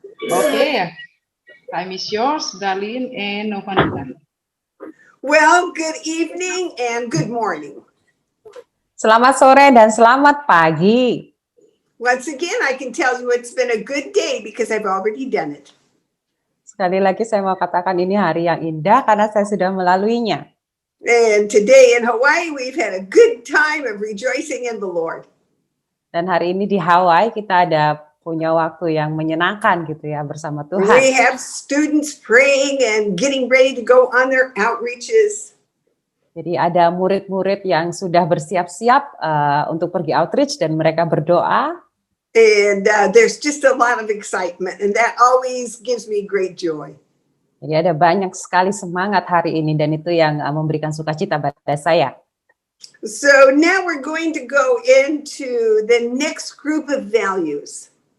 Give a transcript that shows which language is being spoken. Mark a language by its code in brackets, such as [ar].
[en] Okay, time is yours, Darlene and Novanita. Well, good evening and good morning. [id] Selamat sore dan selamat pagi. [en] Once again, I can tell you it's been a good day because I've already done it. [id] Sekali lagi saya mau katakan ini hari yang indah karena saya sudah melaluinya. [en] And today in Hawaii, we've had a good time of rejoicing in the Lord. [id] Dan hari ini di Hawaii kita ada punya waktu yang menyenangkan gitu ya bersama Tuhan. [en] We have students praying and getting ready to go on their outreaches. [id] Jadi ada murid-murid yang sudah bersiap-siap untuk pergi outreach dan mereka berdoa. [en] And there's just a lot of excitement, and that always gives me great joy. [id] Jadi ada banyak sekali semangat hari ini dan itu yang memberikan sukacita pada saya. [en] So now we're going to go into the next group of values.